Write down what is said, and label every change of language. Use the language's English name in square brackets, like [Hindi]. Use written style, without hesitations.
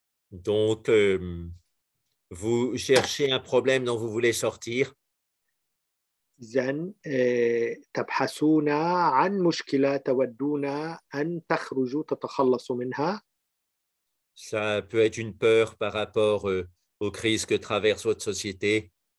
[French] Donc, vous cherchez un problème dont vous voulez sortir. [Arabic] إذن تبحثون عن مشكلة تودون أن تخرجوا تتخلصوا منها. [French] Ça peut être une peur par rapport aux crises que traverse votre société.